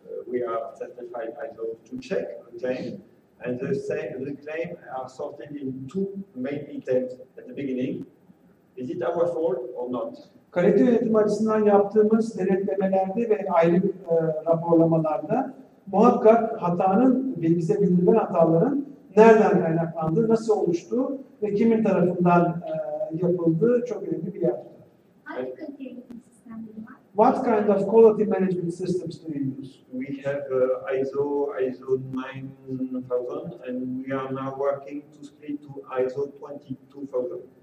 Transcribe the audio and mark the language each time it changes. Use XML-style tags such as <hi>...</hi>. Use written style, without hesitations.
<en>We are certified ISO to check the claim, and the claim are sorted in two main items at the beginning. Is it our fault or not?</en> <tr>Kalite yönetimi açısından yaptığımız denetlemelerde ve aylık raporlamalarda muhakkak hatanın, bize bildirilen hataların nereden kaynaklandığı, nasıl oluştuğu ve kimin tarafından yapıldığı çok önemli bir yer tutar. Hangi kalite yönetim sistemleri var?</tr> <en>What kind of quality management systems do you use? We have ISO 9000, and we are now working to split to ISO 22000.</en>